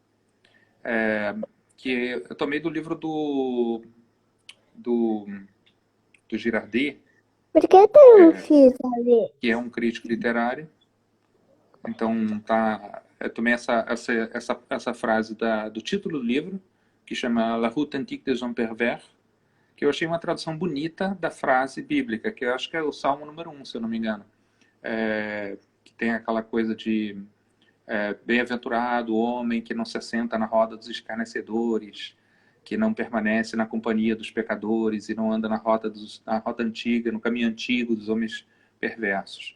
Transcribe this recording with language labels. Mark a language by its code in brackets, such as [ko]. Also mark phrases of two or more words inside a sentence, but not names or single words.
[pt] Que eu tomei do livro do Girardet, Por que tem um X ali? que é um crítico literário. Então, eu tomei essa frase do título do livro, que chama La route antique des hommes pervers, que eu achei uma tradução bonita da frase bíblica, que eu acho que é o Salmo número 1, se eu não me engano. Que tem aquela coisa de bem-aventurado o homem que não se assenta na roda dos escarnecedores, que não permanece na companhia dos pecadores e não anda na rota antiga, no caminho antigo dos homens perversos.